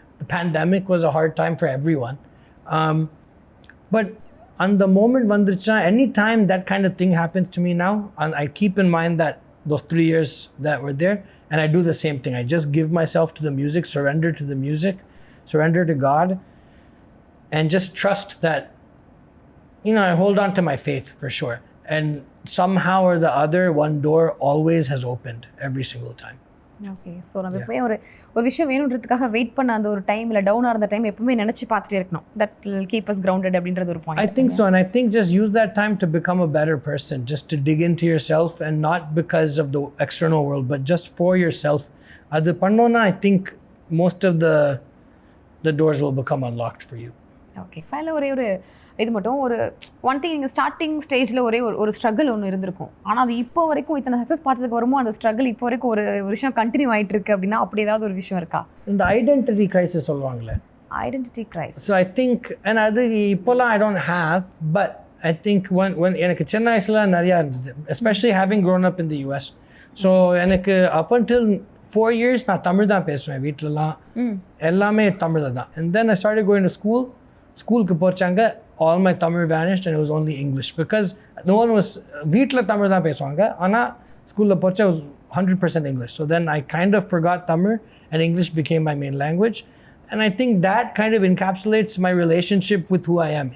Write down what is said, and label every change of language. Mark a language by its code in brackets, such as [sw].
[en] The pandemic was a hard time for everyone. But on the moment [ta] vandricha, [en] anytime that kind of thing happens to me now, and I keep in mind that those 3 years that were there, and I do the same thing. I just give myself to the music, surrender to the music, surrender to God, and just trust that I hold on to my faith for sure. And somehow or the other, one door always has opened every single time. [ta] Okay. So நம்ம எப்பவுமே ஒரு விஷயம் வேணுன்றதுக்காக wait பண்ண அந்த ஒரு time இல்லை டவுனாக இருந்த டைம் எப்பவுமே நினச்சி பார்த்துட்டே இருக்கணும். [en] that will keep us grounded [ta] அப்படின்றது ஒரு point. [en] I think so, and I think just use that time to become a better person, just to dig into yourself, and not because of the external world, but just for yourself. [ta] அது பண்ணோன்னா [en] I think most of the doors will become unlocked for you. [ta] Okay. ஃபைனலாக ஒரே ஒரு இது மட்டும் ஒரு one thing, நீங்கள் starting ஸ்டேஜில் ஒரு ஸ்ட்ரகிள் ஒன்று இருந்திருக்கும். ஆனால் அது இப்போ வரைக்கும் இத்தனை சக்ஸஸ் பார்த்ததுக்கு வருமோ அந்த ஸ்ட்ரகிள் இப்போ வரைக்கும் ஒரு விஷயம் கண்டினியூ ஆகிட்டு இருக்கு அப்படின்னா அப்படி ஏதாவது ஒரு விஷயம் இருக்கா? இந்த ஐடென்டிட்டி கிரைசிஸ் சொல்லுவாங்களே, identity crisis. [en] so I think, and [ta] அது இப்போலாம் [en] I don't have, but I think when [ta] எனக்கு சின்ன வயசில் நிறையா இருந்தது, [en] Especially having grown up in the US. [ta] ஸோ எனக்கு அப் அன்டில் 4 years நான் தமிழ் தான் பேசுவேன் வீட்டிலலாம், எல்லாமே தமிழில் தான். [en] And then I started going to school. [ta] ஸ்கூலுக்கு போச்சாங்க, [en] all my Tamil vanished and it was only English because no one was [ta] வீட்டில் தமிழ் தான் பேசுவாங்க, ஆனால் ஸ்கூலில் போச்சா [en] was 100% English. So then I kind of forgot Tamil and English became my main language. And I think that kind of encapsulates my relationship with who I am.